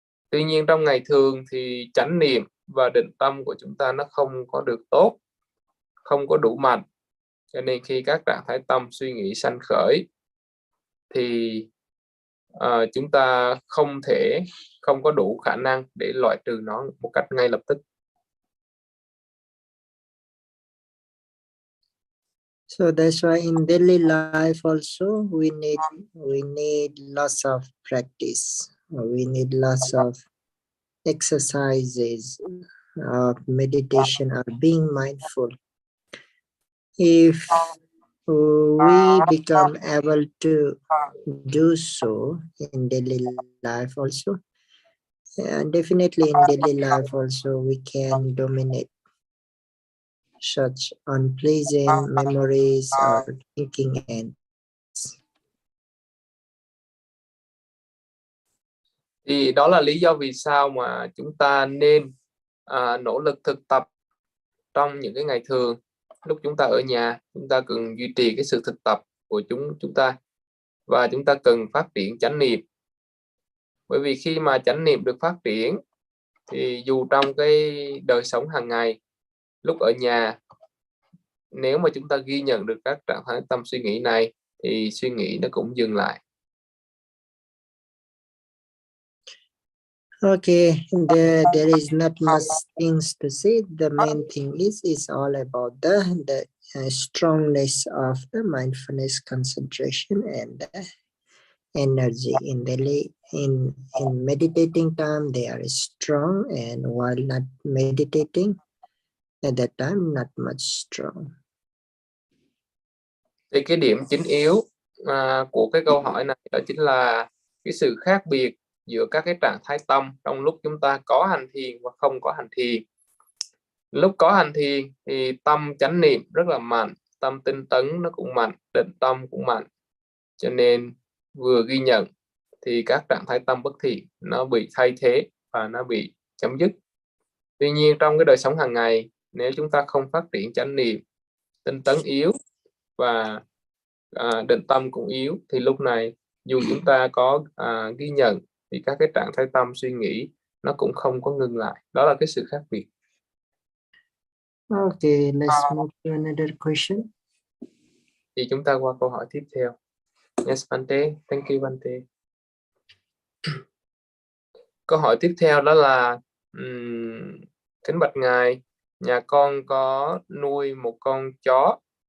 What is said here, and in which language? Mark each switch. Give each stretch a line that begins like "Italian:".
Vietnamese: Tuy nhiên trong ngày thường thì chánh niệm và định tâm của chúng ta nó không có được tốt, không có đủ mạnh. Cho nên khi các trạng thái tâm suy nghĩ sanh khởi thì chúng ta không có đủ khả năng để loại trừ nó một cách ngay lập tức.
English: So that's why in daily life also we need lots of practice. We need lots of exercises of meditation or being mindful. If we become able to do so in daily life also, definitely in daily life also we can dominate such unpleasant memories or thinking ends.
Vietnamese: Thì đó là lý do vì sao mà chúng ta nên nỗ lực thực tập trong những cái ngày thường. Lúc chúng ta ở nhà, chúng ta cần duy trì cái sự thực tập của chúng ta, và chúng ta cần phát triển chánh niệm. Bởi vì khi mà chánh niệm được phát triển thì dù trong cái đời sống hàng ngày, lúc ở nhà, nếu mà chúng ta ghi nhận được các trạng thái tâm suy nghĩ này thì suy nghĩ nó cũng dừng lại.
English: Okay, there is not much things to say. The main thing is all about the strongness of the mindfulness, concentration, and the energy in daily. In meditating time, they are strong, and while not meditating, at that time not much strong.
Vietnamese: Thì cái điểm chính yếu của cái câu hỏi này đó chính là cái sự khác biệt giữa các cái trạng thái tâm trong lúc chúng ta có hành thiền và không có hành thiền. Lúc có hành thiền thì tâm chánh niệm rất là mạnh, tâm tinh tấn nó cũng mạnh, định tâm cũng mạnh. Cho nên vừa ghi nhận thì các trạng thái tâm bất thiện nó bị thay thế và nó bị chấm dứt. Tuy nhiên trong cái đời sống hàng ngày, nếu chúng ta không phát triển chánh niệm, tinh tấn yếu và định tâm cũng yếu, thì lúc này dù chúng ta có ghi nhận thì các cái trạng thái tâm suy nghĩ nó cũng không có ngừng lại. Đó là cái sự khác biệt.
English: Okay, let's move to another question.
Vietnamese: Thì chúng ta qua câu hỏi tiếp theo.
English: Yes, Bante. Thank you, Bante.
Vietnamese: Câu hỏi tiếp theo đó là kính bạch Ngài, nhà con có nuôi một con chó.